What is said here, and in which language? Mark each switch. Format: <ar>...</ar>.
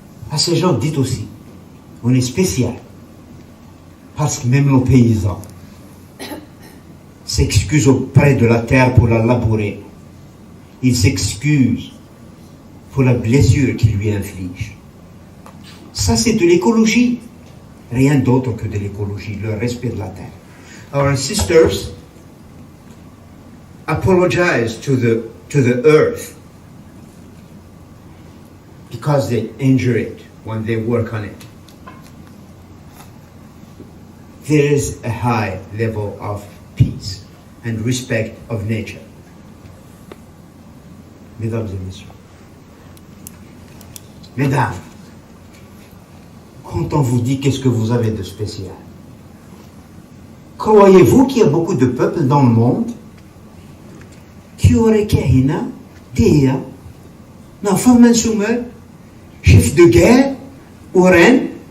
<fr>À ces gens, dites aussi, on est spécial. Parce que même nos paysans s'excusent auprès de la terre pour la labourer. Ils s'excusent pour la blessure qu'ils lui infligent. Ça, c'est de l'écologie. Rien d'autre que de l'écologie, le respect de la terre.</fr> <en>Our sisters apologize to the earth because they injure it when they work on it. There is a high level of peace and respect of nature.</en> <fr>Mesdames et messieurs. Mesdames, quand on vous dit qu'est-ce que vous avez de spécial, croyez-vous qu'il y a beaucoup de peuples dans le monde qui auraient kahina, déa, n'enfant mansoumeur, chef de guerre ou reine?</fr>